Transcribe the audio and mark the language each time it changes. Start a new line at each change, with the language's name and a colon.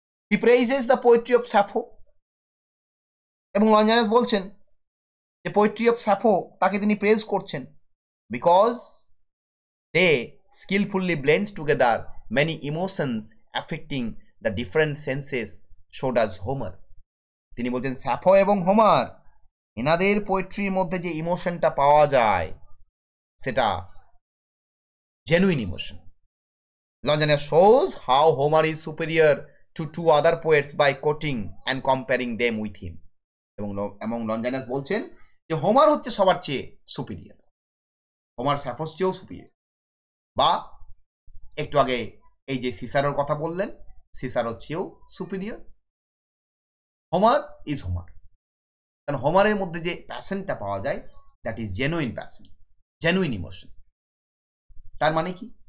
English: he praises the poetry of Sappho,
Bangla: এবং লঞ্জানাস বলছেন যে পোয়েট্রি অফ স্যাফো তাকে তিনি প্রেজ করছেন,
English: Because they skillfully blends together many emotions affecting the different senses, so does Homer.
Bangla: তিনি বলছেন স্যাফো এবং হোমার এনাদের পোয়েট্রির মধ্যে যে ইমোশনটা পাওয়া যায় সেটা genuine emotion.
English: Longinus shows how Homer is superior to two other poets by quoting and comparing them with him.
Bangla: এবং লঞ্জানাস বলছেন যে হোমার হচ্ছে সবার চেয়ে সুপিরিয়র, হোমার স্যাফোর চেয়েও সুপিরিয়র। বা একটু আগে এই যে সিসারোর কথা বললেন, সিসারোর চেয়েও সুপিরিয়র।
English: Homer is Homer,
Bangla: কারণ হোমারের মধ্যে যে প্যাশনটা পাওয়া যায়
English: that is genuine passion,
Bangla: genuine emotion. তার মানে কি?